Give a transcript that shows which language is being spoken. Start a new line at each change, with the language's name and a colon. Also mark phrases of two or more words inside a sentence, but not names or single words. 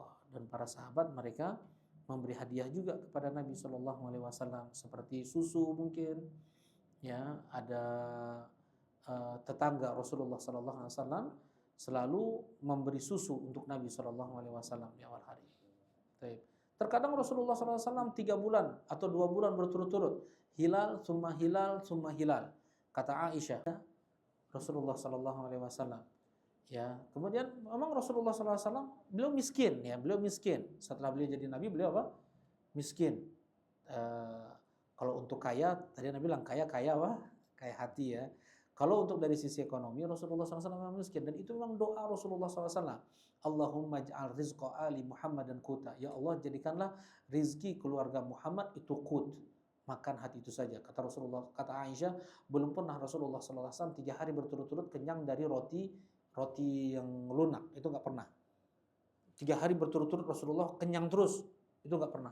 Indonesian: Dan para sahabat mereka memberi hadiah juga kepada Nabi
Arabic: صلى الله عليه وسلم
Indonesian: seperti susu mungkin. Ya, ada tetangga Rasulullah
Arabic: صلى الله عليه وسلم
Indonesian: selalu memberi susu untuk Nabi
Arabic: صلى الله عليه وسلم
Indonesian: di awal hari. Terkadang Rasulullah SAW 3 bulan atau 2 bulan berturut-turut, hilal,
Arabic: ثم هلال، ثم هلال.
Indonesian: Kata Aisyah, Rasulullah SAW. Ya, kemudian memang Rasulullah SAW beliau miskin, ya, beliau miskin. Setelah beliau jadi Nabi, beliau apa? Miskin. Kalau untuk kaya, tadi Nabi bilang kaya apa? Kaya hati ya. Kalau untuk dari sisi ekonomi, Rasulullah SAW memang miskin, dan itu memang doa Rasulullah SAW.
Arabic: اللهم اجعل رزق آل محمد قوتا.
Indonesian: Ya Allah, jadikanlah rizki keluarga Muhammad itu qut, makan hati itu saja. Kata Rasulullah, kata Aisyah, belum pernah Rasulullah SAW 3 hari berturut-turut kenyang dari roti yang lunak, itu nggak pernah. 3 hari berturut-turut Rasulullah kenyang terus, itu nggak pernah.